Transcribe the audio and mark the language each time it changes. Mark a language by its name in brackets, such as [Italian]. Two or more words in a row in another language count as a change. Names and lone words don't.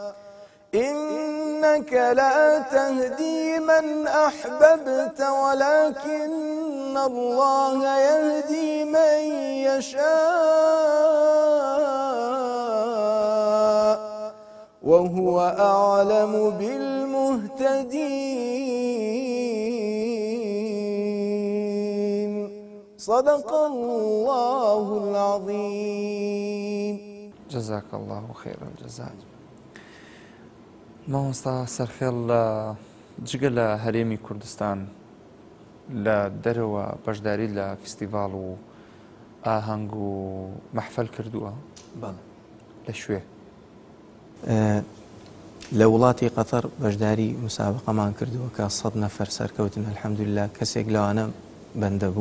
[Arabic] إنك لا تهدي من أحببت ولكن الله يهدي من يشاء وهو أعلم بالمهتدين. صدق الله العظيم. جزاك الله خير الجزاء. [Central Kurdish] مامۆستا سەرخێڵ جگە لە هەرێمی کوردستان لە دەرەوە بەشداری لە فستیڤاڵ و ئاهەنگ و مەحفەل کردووە لە شوێ لە وڵاتی قەتەر بەشداری مسابقەمان کردووە کە 100 نەفەر سەرکەوتن الحەمدوللا کەسێک لەوانە بەندە بوو